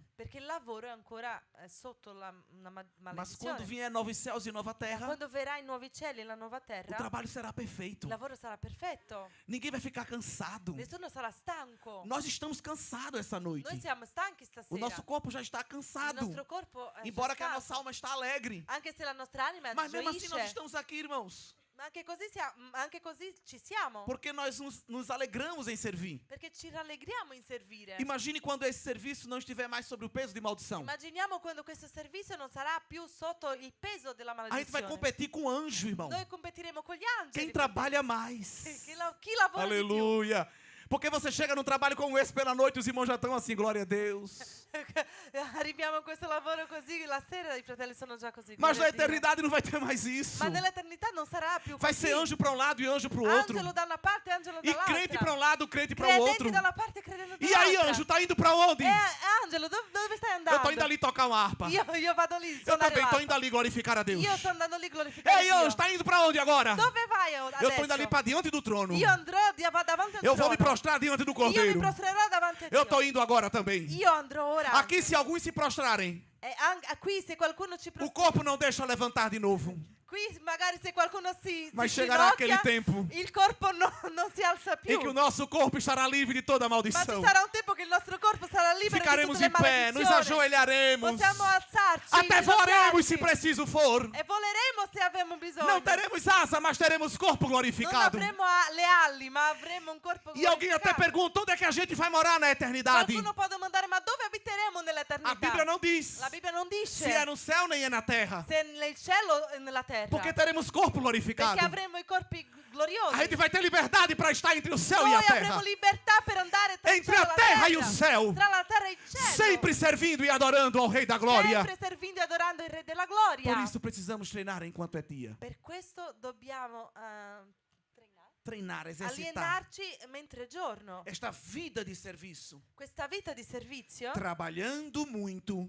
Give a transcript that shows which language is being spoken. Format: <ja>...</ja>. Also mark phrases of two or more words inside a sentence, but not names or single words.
<it>Perché il lavoro è ancora sotto una</it> <pt>Mas</pt> <it>maledizione.</it> <pt>quando vier novos céus e nova terra,</pt> <it>Quando verrà i nuovi cieli e la nuova</it> <pt>o</pt> <it>terra,</it> <pt>trabalho será perfeito.</pt> <it>il lavoro sarà perfetto.</it> <pt>Ninguém vai ficar cansado.</pt> <it>Nessuno sarà stanco.</it> <pt>Nós estamos cansados essa noite.</pt> <it>Noi siamo stanchi stasera.</it> <pt>O nosso corpo já está</pt> <it>Il</it> <pt>cansado.</pt> <it>nostro corpo è</it> <pt>Embora</pt> <it>già</it> <pt>que a</pt> <it>stanco.</it> <pt>nossa alma está alegre.</pt> <it>Anche se la nostra anima</it> <pt>Mas mesmo assim nós</pt> <it>gioisce.</it> <pt>estamos aqui, irmãos.</pt> <it>Ma anche così ci siamo.</it> <pt>Porque nós nos alegramos em servir.</pt> <it>Perché ci rallegriamo in servire.</it> <pt>Imagine quando esse serviço não estiver mais sobre o peso de maldição.</pt> <it>Immaginiamo quando questo servizio non sarà più sotto il peso della</it> <pt>A gente vai</pt> <it>maledizione.</it> <pt>competir com o anjo, irmão.</pt> <it>Noi competiremo con gli angeli.</it> <pt>Quem trabalha mais.</pt> <it>Chi lavora di più.</it> <pt>Aleluia. Porque você chega num trabalho como esse pela noite, os irmãos já estão assim, glória a Deus.</pt> <it>Arriviamo a questo lavoro così, la sera i fratelli sono già così.</it> <pt>Mas</pt> <it>gloria</it> <pt>na</pt> <it>a Dio.</it> <pt>eternidade não vai ter mais isso.</pt> <it>Ma nell'eternità non sarà più</it> <pt>Vai</pt> <it>così.</it> <pt>ser anjo para um lado e anjo para o outro.</pt> <it>Angelo da una parte e angelo</it> <pt>E</pt> <it>dall'altra.</it> <pt>crente para um lado, crente para o</pt> <it>Credenti</it> <pt>outro.</pt> <it>da una parte e credenti</it> <pt>E E aí,</pt> <it>un'altra.</it> <pt>anjo, tá indo pra onde?</pt> <it>Angelo, dove stai andando?</it> <pt>Eu tô indo ali tocar uma harpa.</pt> <it>Io vado lì.</it> <pt>Eu</pt> <it>suonare</it> <pt>também tô</pt> <it>l'arpa.</it> <pt>indo ali glorificar a Deus.</pt> <it>Io sto andando lì glorificare</it> <pt>Ei,</pt> <it>Dio.</it> <pt>anjo, tá indo pra onde agora?</pt> <it>Dove vai adesso?</it> <pt>Eu tô indo ali pra diante do trono.</pt> <it>Io andrò davanti al</it> <pt>Eu vou me</pt> <it>trono.</it> <pt>prostrar diante do</pt> <it>Io mi</it> <pt>cordeiro.</pt> <it>prostrerò davanti a</it> <pt>Eu</pt> <it>Dio.</it> <pt>tô indo agora também.</pt> <it>Io andrò ora.</it> <pt>Aqui, se alguns se prostrarem,</pt> <it>Qui se qualcuno ci</it> <pt>o</pt> <it>prostra.</it> <pt>corpo não deixa levantar de novo.</pt> <it>Qui magari se qualcuno si</it> <pt>Mas</pt> <it>si</it> <pt>chegará</pt> <it>ginocchia,</it> <pt>aquele tempo</pt> <it>il corpo non si alza più.</it> <pt>em que o nosso corpo estará livre de toda</pt> <it>Ma ci</it> <pt>maldição.</pt> <it>sarà un tempo che il nostro corpo sarà libero di</it> <pt>Ficaremos</pt> <it>tutte le</it> <pt>em pé, nos</pt> <it>maledizioni.</it> <pt>ajoelharemos,</pt> <it>Possiamo alzarci,</it> <pt>até voaremos se</pt> <it>ginocchiarci,</it> <pt>preciso for.</pt> <it>e voleremo se avremo bisogno.</it> <pt>Não teremos asa, mas teremos corpo</pt> <it>Non</it> <pt>glorificado.</pt> <it>avremo le ali, ma avremo un corpo</it> <pt>E alguém até</pt> <it>glorificato.</it> <pt>pergunta onde é que a gente vai morar na eternidade.</pt> <it>Qualcuno può domandare, ma dove abiteremo nell'eternità?</it> <pt>A Bíblia não diz</pt> <it>La Bibbia non dice</it> <pt>se é no céu nem é na terra.</pt> <it>se nel cielo o nella terra.</it> <pt>Porque teremos corpo glorificado.</pt> <it>Perché avremo i corpi gloriosi.</it> <pt>A gente vai ter liberdade para estar entre o céu e</pt> <it>Noi</it> <pt>a</pt> <it>avremo</it> <pt>terra.</pt> <it>libertà per andare tra il</it> <pt>Entre</pt> <it>cielo</it> <pt>a</pt> <it>e la</it> <pt>terra e o</pt> <it>terra.</it> <pt>céu.</pt> <it>Tra la terra e il cielo.</it> <pt>Sempre servindo e adorando ao Rei da Glória.</pt> <it>Sempre</it> <pt>servindo e adorando</pt> <it>il Re della Gloria.</it> <pt>Por isso precisamos treinar enquanto é dia.</pt> <it>Per questo dobbiamo</it> <pt>Treinar, exercitar</pt> <it>alienarci mentre è giorno.</it> <pt>esta vida de serviço.</pt> <it>Questa vita di servizio,</it> <pt>Trabalhando muito</pt>